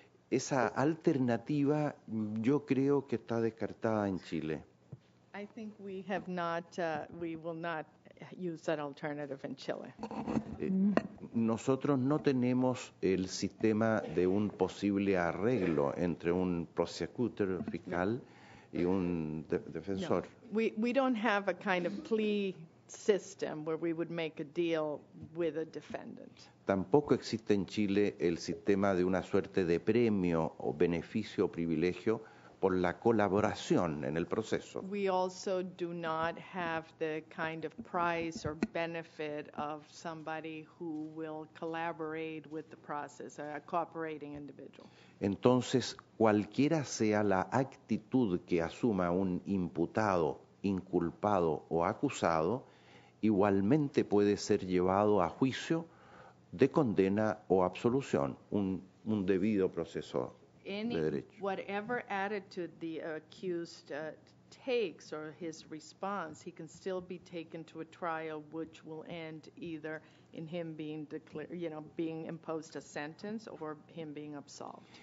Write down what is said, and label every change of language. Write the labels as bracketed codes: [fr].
[es] Esa alternativa yo creo que está descartada en Chile. [en] I think we will not use that alternative in Chile. [es] Nosotros no tenemos el sistema de un posible arreglo entre un prosecutor fiscal y un defensor. No. [en] We don't have a kind of plea system where we would make a deal with a defendant. [es] Tampoco existe en Chile el sistema de una suerte de premio o beneficio o privilegio por la colaboración en el proceso. [en] We also do not have the kind of prize or benefit of somebody who will collaborate with the process, a cooperating individual. [es] Entonces, cualquiera sea la actitud que asuma un imputado, inculpado o acusado, igualmente puede ser llevado a juicio de condena o absolución, un debido proceso de derecho. [en] Whatever attitude the accused takes or his response, he can still be taken to a trial which will end either in him being being imposed a sentence or him being absolved.